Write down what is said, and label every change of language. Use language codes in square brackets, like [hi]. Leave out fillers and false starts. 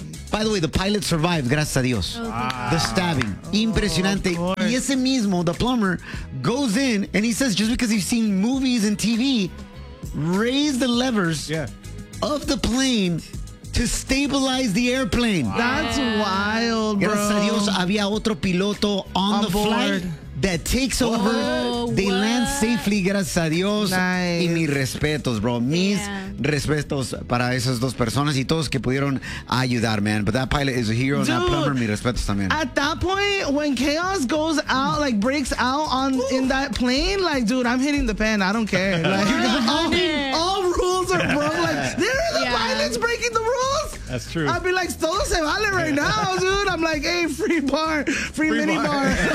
[en] By the way, the pilot survived, [es] gracias a Dios. [en] Wow. The stabbing. [es] Impresionante. Y ese mismo, [en] the plumber, goes in and he says, just because he's seen movies and TV, raise the levers of the plane to stabilize the airplane. Wow. That's wild, bro. [es] Gracias a Dios, había otro piloto [en] on the board. Flight. That takes over. They land safely, [es] gracias a Dios. [en] Nice. [es] Y mis respetos, bro. Mis respetos para esas dos personas y todos que pudieron ayudar, man. [en] But that pilot is a hero. Dude, and that plumber, [es] mis respetos también. [en] At that point, when chaos goes out, like breaks out on in that plane, like, dude, I'm hitting the pen. I don't care. Like, all rules are broken. Like, there are the pilots breaking the rules. That's true. I'd be like, [es] todo se vale [en] right now, dude. I'm like, hey, free mini bar.